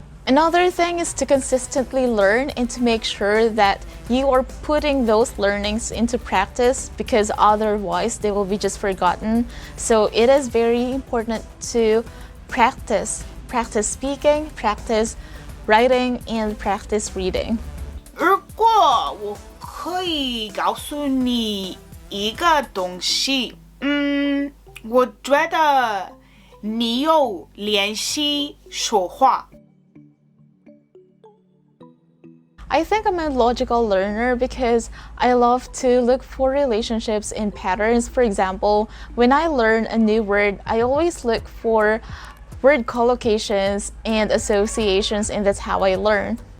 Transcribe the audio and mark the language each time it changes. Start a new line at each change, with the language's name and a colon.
English: Another thing is to consistently learn and to make sure that you are putting those learnings into practice because otherwise they will be just forgotten. So it is very important to practice speaking, practice writing, and practice reading.
Chinese: 如果我可以告诉你一个东西，我觉得你有练习说话。
English: I think I'm a logical learner because I love to look for relationships in patterns. For example, when I learn a new word, I always look for word collocations and associations, and that's how I learn.